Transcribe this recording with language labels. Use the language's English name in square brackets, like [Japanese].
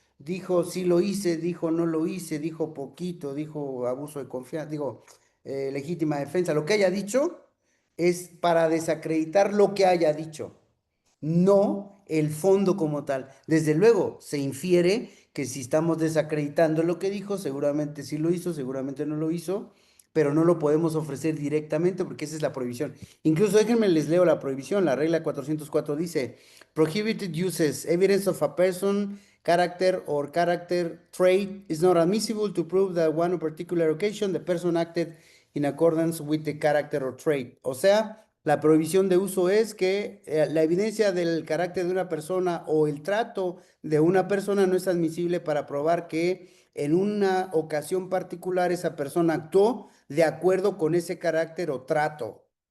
[Spanish] Dijo sí lo hice, dijo no lo hice, dijo poquito, dijo abuso de confianza, digo legítima defensa, lo que haya dicho es para desacreditar lo que haya dicho, no el fondo como tal. Desde luego, se infiere que si estamos desacreditando lo que dijo, seguramente sí lo hizo, seguramente no lo hizo, pero no lo podemos ofrecer directamente porque esa es la prohibición. Incluso déjenme les leo la prohibición. La regla 404 dice, [English] prohibited uses, evidence of a person, character or character trait is not admissible to prove that one particular occasion the person acted in accordance with the character or trait. [Spanish] O sea, la prohibición de uso es que la evidencia del carácter de una persona o el trato de una persona no es admisible para probar que en una ocasión particular esa persona actuó de acuerdo con ese carácter o trato.